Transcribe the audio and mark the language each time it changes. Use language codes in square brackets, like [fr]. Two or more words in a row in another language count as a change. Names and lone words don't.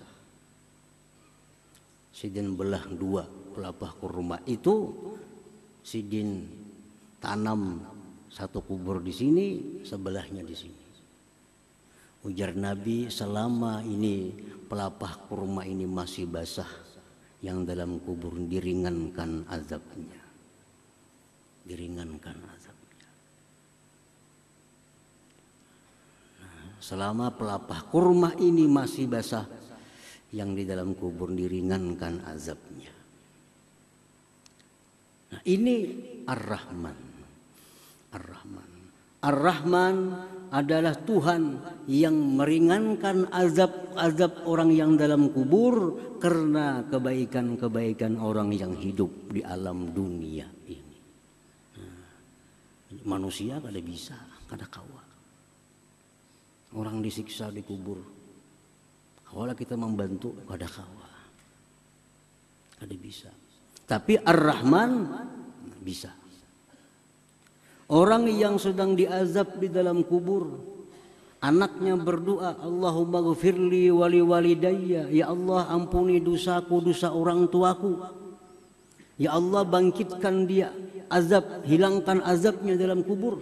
[bjn] Sidin belah dua pelapah kurma itu. Sidin tanam satu kubur di sini, sebelahnya di sini. Ujar Nabi, selama ini pelapah kurma ini masih basah, yang dalam kubur diringankan azabnya. [id] Diringankan azabnya. Nah, selama pelapah kurma ini masih basah, yang di dalam kubur diringankan azabnya. Nah, ini Ar-Rahman. Ar-Rahman adalah Tuhan yang meringankan azab orang yang dalam kubur karena kebaikan-kebaikan orang yang hidup di alam dunia ini. [bjn] Manusia kada bisa, kada kawa. Orang disiksa di kubur, kalau kita membantu kada kawa, kada bisa. [id] Tapi Ar-Rahman bisa. Orang yang sedang diazab di dalam kubur, anaknya berdoa, [ar] Allahumma ghfirli wali walidayya, [id] ya Allah ampuni dosaku, dosa orang tuaku. Ya Allah bangkitkan dia, hilangkan azabnya dalam kubur.